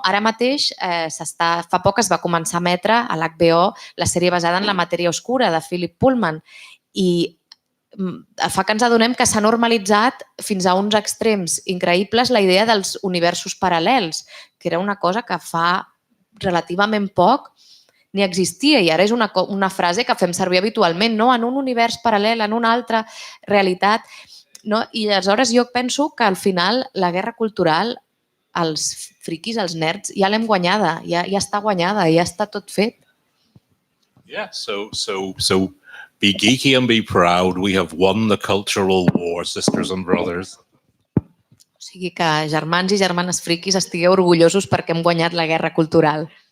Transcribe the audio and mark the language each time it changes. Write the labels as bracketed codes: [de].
[ca] Ara mateix, fa poc es va començar a emetre a l'HBO la sèrie basada en la matèria oscura de Philip Pullman i fa que ens adonem que s'ha normalitzat fins a uns extrems increïbles la idea dels universos paral·lels, que era una cosa que fa relativament poc ni existia i ara és una frase que fem servir habitualment, no? En un univers paral·lel, en una altra realitat. No? I aleshores jo penso que al final la guerra cultural, els friquis, els nerds, ja l'hem guanyada, ja està guanyada, ja està tot fet. [en] Yeah, so be geeky and be proud. We have won the cultural war, sisters and brothers. [ca] O sigui que germans i germanes friquis estigueu orgullosos perquè hem guanyat la guerra cultural.